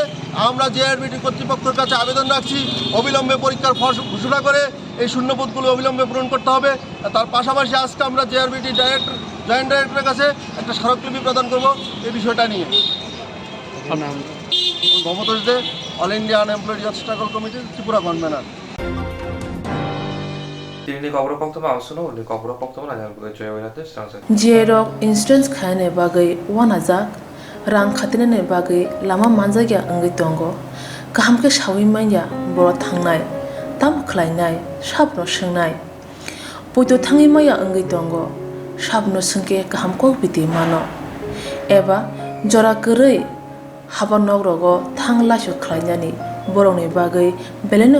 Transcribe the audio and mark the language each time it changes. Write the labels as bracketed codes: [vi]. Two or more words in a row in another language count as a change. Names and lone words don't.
[bn] আমরা JRBD কর্তৃপক্ষের কাছে আবেদন রাখছি অবিলম্বে পরীক্ষার ফল ঘোষণা করে এই শূন্যপদগুলো অবিলম্বে পূরণ করতে হবে। তার পাশাপাশি আজকে আমরা JRBD [en] joint director [bn] কাছে একটা স্মারকলিপি প্রদান করব এই বিষয়টা নিয়ে। মমতাজ দে, অল ইন্ডিয়া আনএমপ্লয়েড ইয়ুথ স্ট্রাগল কমিটির ত্রিপুরা কনভেনার। [trp] JROC insurance khane bagai wanajak rang khatinane bagai lama manjagya angai tongo kaham ke sawi manya boro thangnai tam khlainai sabno swngnai poito thangi maya angai tongo sabno sungke kaham ko biti mano eba jora korei habanok rogo thanglasu khlainani borongni bagai beleno